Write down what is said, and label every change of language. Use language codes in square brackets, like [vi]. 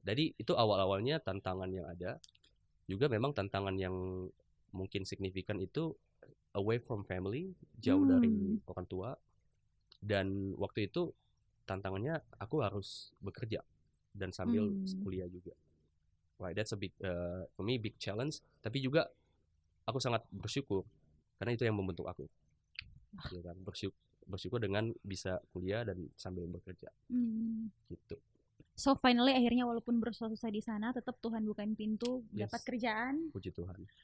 [id] Jadi itu awal-awalnya tantangan yang ada. Juga memang tantangan yang mungkin signifikan itu [en] away from family, [id] jauh dari orang tua. Dan waktu itu tantangannya aku harus bekerja dan sambil kuliah juga. [en] Right, that's a big for me big challenge. [id] Tapi juga aku sangat bersyukur karena itu yang membentuk aku. Ya kan, bersyukur dengan bisa kuliah dan sambil bekerja. Gitu. [en] So finally [id] akhirnya walaupun bersusah-susah di sana, tetap Tuhan bukain pintu, dapat kerjaan. Puji Tuhan.